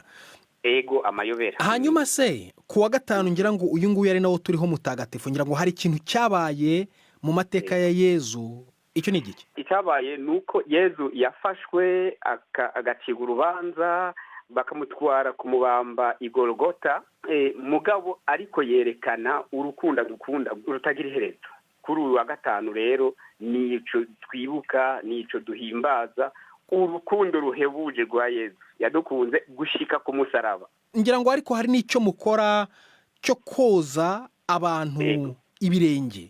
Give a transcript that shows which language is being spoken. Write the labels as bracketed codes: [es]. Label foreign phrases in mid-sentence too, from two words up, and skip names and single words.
[rn] Ego, amayobera. [rw] Hanyuma se kuwa 5 ngira ngo uyu nguyu ari nawo turiho mutagatifu, ngira ngo hari ikintu cyabaye mu mateka ya Yezu. Icyo ni igiki? Icyabaye nuko Yezu yafashwe agacibwa urubanza, bakamutwara kumubamba i Golgota, mugabo ariko yerekana urukundo dukunda rutagira iherezo kuri uyu wa gatanu rero nico twibuka, nico duhimbaza urukundo ruhebuje rwa Yezu yadukunze gushika ku musaraba. ngira ngo ariko hari n'icyo mukora cyo koza abantu ibirenge.